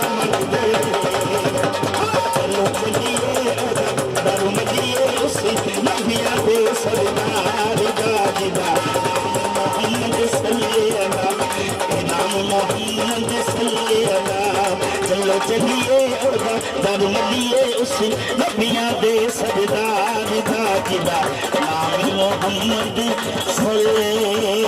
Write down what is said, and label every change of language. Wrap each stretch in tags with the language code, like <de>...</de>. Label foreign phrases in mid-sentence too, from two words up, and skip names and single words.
<pa>منگ دے چلو چلیے در ملیے اسے نبیاں دے سردار دا محمد</pa> <ar>صلِّ على</ar> <pa>نام محمد</pa> <ar>صلِّ على</ar> <pa>چلو چلیے در ملیے اسے نبیاں دے سردار دا نام محمد صلے</pa>